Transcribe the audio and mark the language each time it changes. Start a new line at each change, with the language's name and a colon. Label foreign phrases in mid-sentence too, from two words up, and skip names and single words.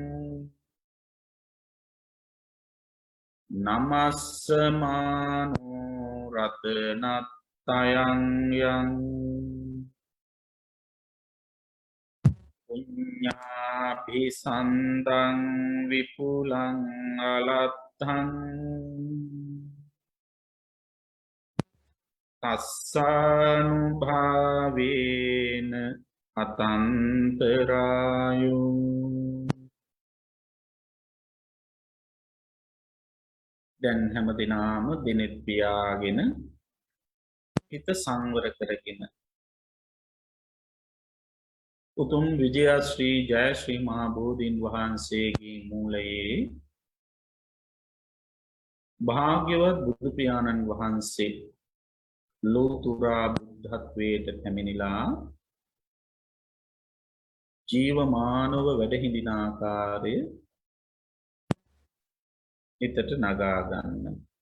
Pali: නමස්සමානෝ රතනත්තයං යං පුඤ්ඤාභිසන්දං විපුලං අලත්තං තස්සානුභාවේන අතන්තරායෝ
Sinhala: දැන් හැම දිනාම දිනෙත් පියාගෙන හිත සංවර කරගෙන උතුම් විජයශ්‍රී ජයශ්‍රී මහා බෝධීන් වහන්සේගේ මූලයේ භාග්‍යවත් බුදු පියාණන් වහන්සේ ලෝතුරා බුද්ධත්වයට පැමිණිලා ජීවමානව වැඩ හිඳින ආකාරය හිතට නගා ගන්න.